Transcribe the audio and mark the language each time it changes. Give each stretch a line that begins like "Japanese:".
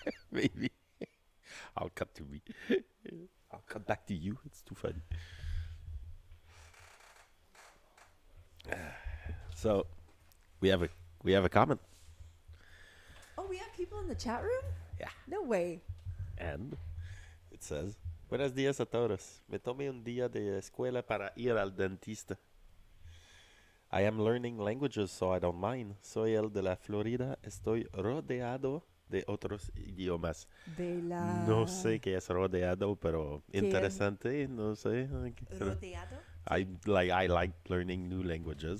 English: Maybe I'll cut to me. I'll cut back to you. It's too funny. So we have a comment, oh, we have people in the chat room? Yeah. No way. and it says,
Spanish: "Buenos días a todos. Me tomé un día de escuela para ir al dentista.
English: I am learning languages, so I don't mind.
Spanish: Soy el de la Florida. Estoy rodeado de otros idiomas." De la... No sé qué es rodeado, pero ¿Qué? interesante. No sé. Rodeado?
English: I like learning new languages.